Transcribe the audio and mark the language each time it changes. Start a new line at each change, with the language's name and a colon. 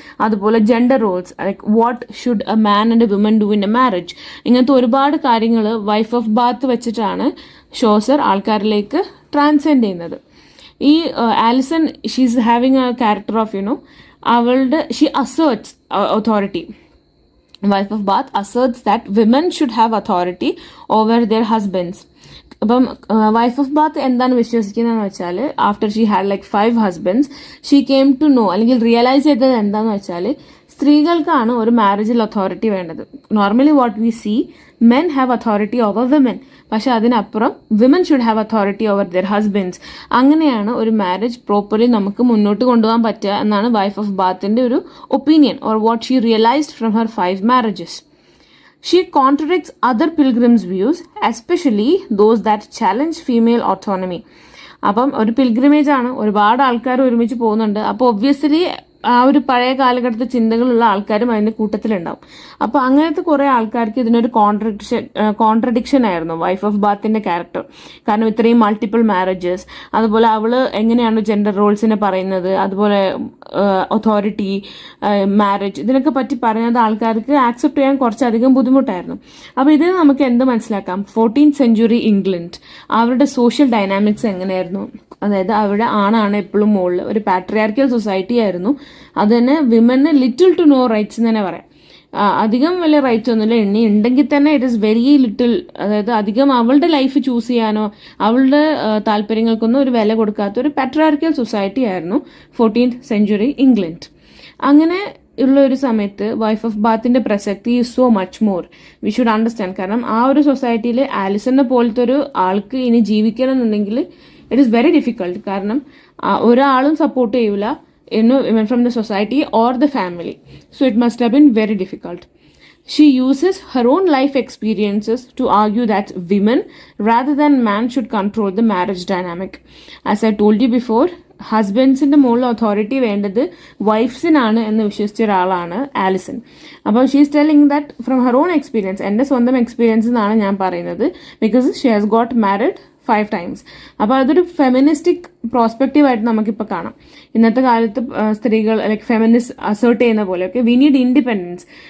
English: അതുപോലെ gender roles, like what should a man and a woman do in a marriage.
Malayalam: ഇങ്ങനത്തെ ഒരുപാട് കാര്യങ്ങൾ wife of Bath വെച്ചിട്ടാണ് Chaucer ആൾക്കാരിലേക്ക് ട്രാൻസെൻഡ് ചെയ്യുന്നത്.
English: ഈ Alison she's having a character of അവളുടെ she asserts authority. Wife of Bath asserts that women should have authority over their husbands.
Malayalam: അപ്പം wife of Bath എന്താണ് വിശ്വസിക്കുന്നതെന്ന് വെച്ചാൽ
English: after she had like 5 husbands she came to know,
Malayalam: അല്ലെങ്കിൽ realise ചെയ്തത് എന്താന്ന് വെച്ചാൽ സ്ത്രീകൾക്കാണ് ഒരു മാരേജിൽ authority വേണ്ടത്.
English: normally what we see men have authority over women,
Malayalam: പക്ഷെ അതിനപ്പുറം
English: Women should have authority over their husbands.
Malayalam: അങ്ങനെയാണ് ഒരു മാരേജ് പ്രോപ്പർലി നമുക്ക് മുന്നോട്ട് കൊണ്ടുപോകാൻ പറ്റുക എന്നാണ് വൈഫ് ഓഫ് ബാത്തിന്റെ ഒരു opinion,
English: Or what she realised from her 5 marriages. She contradicts other pilgrims' views, especially those that challenge female autonomy.
Malayalam: അപ്പം ഒരു പിൽഗ്രിമേജ് ആണ്, ഒരുപാട് ആൾക്കാർ ഒരുമിച്ച് പോകുന്നുണ്ട്. അപ്പോൾ ഒബ്വിയസ്ലി ആ ഒരു പഴയ കാലഘട്ടത്തെ ചിന്തകളുള്ള ആൾക്കാരും അതിന്റെ കൂട്ടത്തിലുണ്ടാവും. അപ്പോൾ അങ്ങനത്തെ കുറെ ആൾക്കാർക്ക് ഇതിനൊരു കോൺട്രഡിക്ഷൻ ആയിരുന്നു വൈഫ് ഓഫ് ബാത്തിന്റെ ക്യാരക്ടർ. കാരണം ഇത്രയും മൾട്ടിപ്പിൾ മാരേജസ്, അതുപോലെ അവള് എങ്ങനെയാണ് ജെൻഡർ റോൾസിനെ പറയുന്നത്, അതുപോലെ അതോറിറ്റി, മാരേജ്, ഇതിനൊക്കെ പറ്റി പറയുന്നത് ആൾക്കാർക്ക് ആക്സെപ്റ്റ് ചെയ്യാൻ കുറച്ചധികം ബുദ്ധിമുട്ടായിരുന്നു. അപ്പോൾ ഇതിൽ നമുക്ക് എന്ത് മനസ്സിലാക്കാം? 14th സെഞ്ചുറി ഇംഗ്ലണ്ട് അവരുടെ സോഷ്യൽ ഡൈനാമിക്സ് എങ്ങനെയായിരുന്നു? അതായത് അവിടെ ആണാണ് എപ്പോഴും മുകളിൽ, ഒരു പാട്രിയാർക്കൽ സൊസൈറ്റി ആയിരുന്നു. അത് തന്നെ women little to know rights എന്ന് തന്നെ പറയാം. അധികം വലിയ റൈറ്റ്സ് ഒന്നുമില്ല, ഉണ്ടെങ്കിൽ തന്നെ
English: It is very little.
Malayalam: അതായത് അധികം അവളുടെ ലൈഫ് ചൂസ് ചെയ്യാനോ അവളുടെ താല്പര്യങ്ങൾക്കൊന്നും ഒരു വില കൊടുക്കാത്ത ഒരു പാട്രിയാർക്കൽ സൊസൈറ്റി ആയിരുന്നു 14th സെഞ്ചുറി ഇംഗ്ലണ്ട്. അങ്ങനെ ഉള്ള ഒരു സമയത്ത് വൈഫ് ഓഫ് ബാത്തിന്റെ പ്രസക്തി
English: Is so much more. We should understand.
Malayalam: കാരണം ആ ഒരു സൊസൈറ്റിയിൽ ആലിസനെ പോലത്തെ ഒരു ആൾക്ക് ഇനി ജീവിക്കണം എന്നുണ്ടെങ്കിൽ
English: It is very difficult.
Malayalam: കാരണം ഒരാളും സപ്പോർട്ട് ചെയ്യൂല,
English: even from the society or the family. So it must have been very difficult. She uses her own life experiences to argue that women rather than man should control the marriage dynamic. As I told you before,
Malayalam: ഹസ്ബൻഡ്സിന്റെ മുകളിൽ authority വേണ്ടത് വൈഫ്സിനാണ് എന്ന് വിശ്വസിച്ച ഒരാളാണ് Alison.
English: അപ്പോൾ she's telling that from her own experience,
Malayalam: എൻ്റെ സ്വന്തം experience എന്നാണ് ഞാൻ പറയുന്നത്,
English: Because she has got married 5 times.
Malayalam: അപ്പോൾ അതൊരു ഫെമിനിസ്റ്റിക് പ്രോസ്പെക്റ്റീവ് ആയിട്ട് നമുക്കിപ്പോൾ കാണാം. ഇന്നത്തെ കാലത്ത് സ്ത്രീകൾ ലൈക്ക് ഫെമിനിസ്റ്റ് അസേർട്ട് ചെയ്യുന്ന പോലെ ഒക്കെ
English: We need independence.